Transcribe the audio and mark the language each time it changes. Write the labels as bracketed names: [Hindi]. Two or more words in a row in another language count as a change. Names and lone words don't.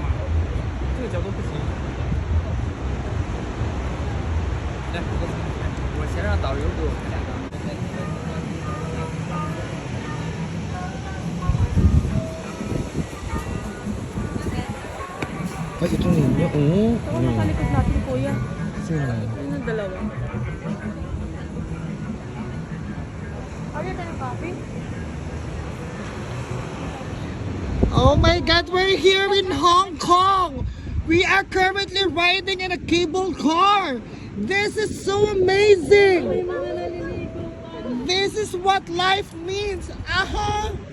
[Chinese] 这个角度不行。来，我先让导游给我拍两张。 [Filipino] Ay, ito ninyo. Oo. Ito nakalikod natin, kuya. Sino? Yun ang dalawa. Order tayo ng coffee? [English] Oh my God, we're here in Hong Kong. We are currently riding in a cable car. This is so amazing. This is what life means. Aha.